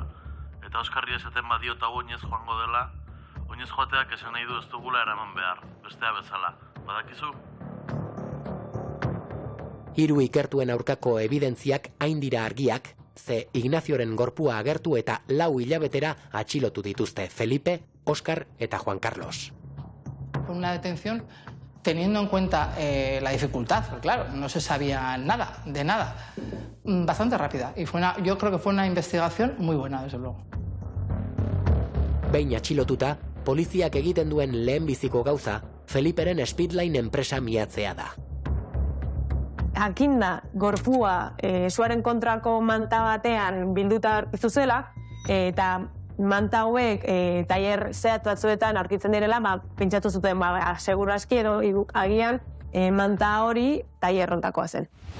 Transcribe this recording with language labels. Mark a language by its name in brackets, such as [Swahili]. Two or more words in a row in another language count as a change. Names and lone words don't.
[Basque] Eta Oskarri esaten badiot hau oinez joango dela, oinez joateak esan nahi du ez dugula eraman behar, bestea bezala. Badakizu? 3 ikertuen aurkako evidentziak hain dira argiak, ze Ignazioren gorpua agertu eta 4 hilabetera atxilotu dituzte Felipe, Óscar eta Juan Carlos. [Spanish] Una detención teniendo en cuenta la dificultad, porque claro, no se sabía nada, de nada. Bastante rápida. Y yo creo que fue una investigación muy buena, desde luego. [Basque] Behin atxilotuta, poliziak egiten duen lehenbiziko gauza, Feliperen Speedline enpresa miatzea da. Jakinda, gorpua suaren kontrako manta batean bilduta zuzela, eta manta hauek tailer zehatz batzuetan aurkitzen direla, pentsatu zuten, seguru aski edo agian manta hori tailer hontakoa zen.